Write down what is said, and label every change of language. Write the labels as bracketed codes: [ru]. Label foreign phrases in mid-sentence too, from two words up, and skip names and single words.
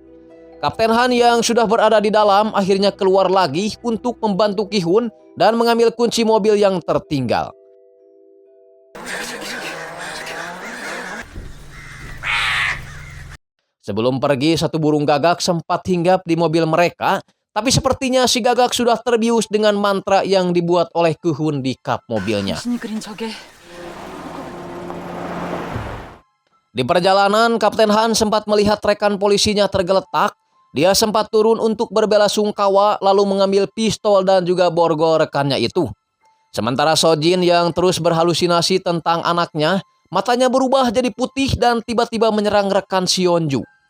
[id] Kapten Han yang sudah berada di dalam akhirnya keluar lagi untuk membantu Ki-hun dan mengambil kunci mobil yang tertinggal. Sebelum pergi, satu burung gagak sempat hinggap di mobil mereka, tapi sepertinya si gagak sudah terbius dengan mantra yang dibuat oleh Ki-hun di kap mobilnya. [ko] 당신이 그린 저게 [id] Di perjalanan, Kapten Han sempat melihat rekan polisinya tergeletak. Dia sempat turun untuk berbela sungkawa lalu mengambil pistol dan juga borgol rekannya itu. Sementara Sojin yang terus berhalusinasi tentang anaknya, matanya berubah jadi putih dan tiba-tiba menyerang rekan Sionju.